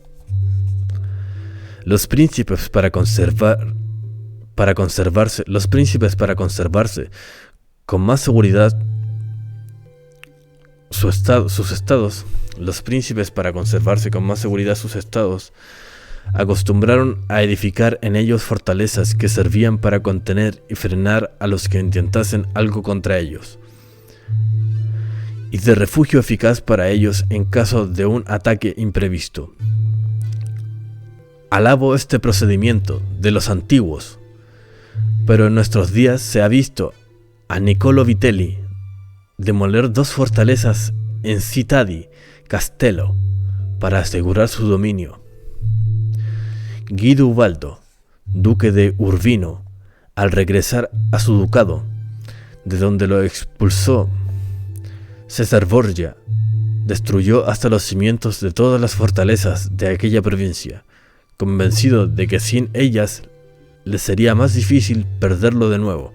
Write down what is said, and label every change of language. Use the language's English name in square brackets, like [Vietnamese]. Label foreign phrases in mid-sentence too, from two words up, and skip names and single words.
[Spanish] Los príncipes para conservarse con más seguridad sus estados, acostumbraron a edificar en ellos fortalezas que servían para contener y frenar a los que intentasen algo contra ellos, y de refugio eficaz para ellos en caso de un ataque imprevisto. Alabo este procedimiento de los antiguos, pero en nuestros días se ha visto a Niccolò Vitelli demoler 2 fortalezas en Città Castello para asegurar su dominio. Guido Ubaldo, duque de Urbino, al regresar a su ducado, de donde lo expulsó César Borgia, destruyó hasta los cimientos de todas las fortalezas de aquella provincia, convencido de que sin ellas le sería más difícil perderlo de nuevo.